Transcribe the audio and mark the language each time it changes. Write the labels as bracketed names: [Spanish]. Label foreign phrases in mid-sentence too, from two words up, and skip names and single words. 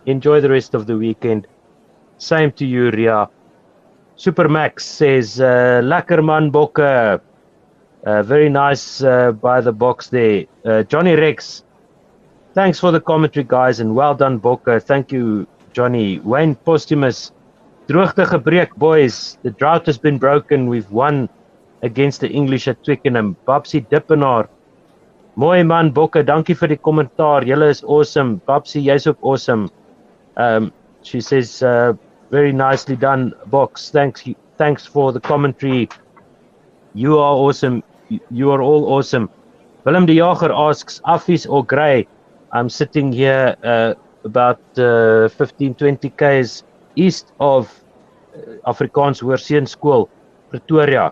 [English] Enjoy the rest of the weekend. Same to you, Ria. Supermax says, [Afrikaans] Lekker man, Bokke. [English] Very nice by the box there. Johnny Rex, thanks for the commentary, guys, and well done, Bokke. Thank you, Johnny. [Afrikaans] Wayne Postumus, droogte gebreek, boys. [English] The drought has been broken. We've won against the English at Twickenham. [Afrikaans] Babsie Dippenaar, mooi man, Bokke. Dankie vir die kommentaar. Julle is awesome. Babsie, jy's ook awesome. [English] She says, very nicely done, Box. Thanks for the commentary. You are awesome. You are all awesome. Willem de Jager asks, Affies or Grey? I'm sitting here about 15-20 k's east of Afrikaans Hoërseun School, Pretoria.